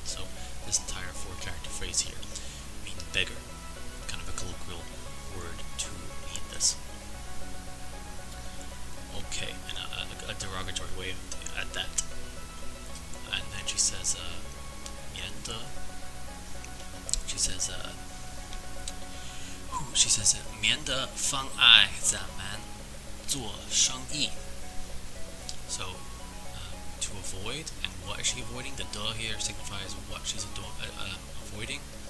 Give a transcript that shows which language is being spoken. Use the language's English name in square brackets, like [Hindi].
[English] So this entire 4-character phrase here means beggar, kind of a colloquial word to mean this. Okay, and a derogatory way at that. And then she says, 免得. She says, [Chinese] 免得妨碍咱们做生意. [English] So, to avoid, and what is she avoiding? The de here signifies what she's avoiding.